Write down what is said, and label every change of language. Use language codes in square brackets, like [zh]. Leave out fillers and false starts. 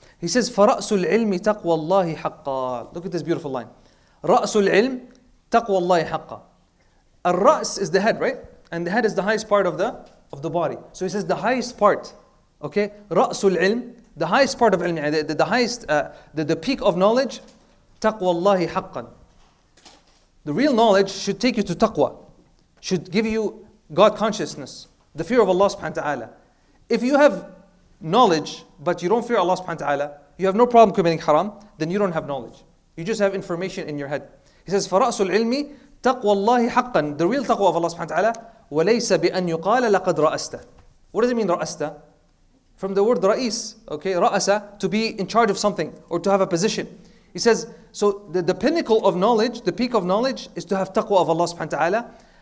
[en] He says, [ar] فَرَأْسُ الْعِلْمِ تَقْوَى اللَّهِ حَقًّا. [en] Look at this beautiful line. [ar] رَأْسُ الْعِلْمِ تَقْوَى اللَّهِ حَقًّا. [en] Al-ra's is the head, right? And the head is the highest part of the body. So he says the highest part. Okay? [ar] رَأْسُ الْعِلْمِ, [en] the highest part of ilm, the highest, the peak of knowledge, [ar] تَقْوَى اللَّهِ حَقًّا. [en] The real knowledge should take you to taqwa, should give you God consciousness, the fear of Allah subhanahu wa ta'ala. If you have knowledge, but you don't fear Allah subhanahu wa ta'ala, you have no problem committing haram, then you don't have knowledge. You just have information in your head. He says, [ar] فَرَأْسُ الْعِلْمِ تَقْوَى اللَّهِ حَقًّا. [en] The real taqwa of Allah subhanahu wa ta'ala, [ar] وَلَيْسَ بِأَنْ يُقَالَ لَقَدْ رَأَسْتَ. [en] What does it mean, [ar] رَأَسْتَ? [en] From the word ra'is, okay, ra'asa, to be in charge of something, or to have a position. He says, so the pinnacle of knowledge, the peak of knowledge is to have taqwa of Allah subhanahu wa ta'ala.